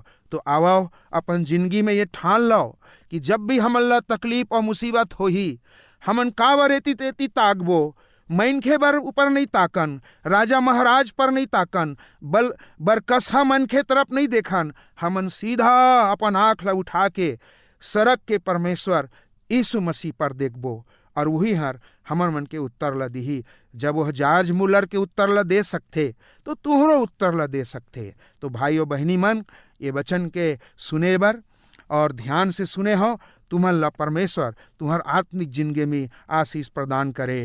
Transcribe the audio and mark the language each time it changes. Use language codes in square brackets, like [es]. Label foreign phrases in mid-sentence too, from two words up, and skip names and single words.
[hne] तो आओ अपन जिंदगी में ये ठान लो कि जब भी हमला तकलीफ और मुसीबत होही, हमन का बर एती तेती ताकबो, मनखे बर ऊपर नहीं ताकन, राजा महाराज पर नहीं ताकन, बल बरकसहा मनखे तरफ नहीं देखन, हमन सीधा अपन आँख ला उठा के सड़क के परमेश्वर यीशु मसीह पर देखबो, और वही हर हमर मन के उत्तर ला दिही। जब वह जॉर्ज मुलर के उत्तर ला दे सकते तो तुहरो उत्तर ला दे सकते। तो भाइयों बहनी मन, ये वचन के सुने बर और ध्यान से सुने हो, तुम्हार ला परमेश्वर तुम्हार आत्मिक जिंदगी में आशीष प्रदान करे।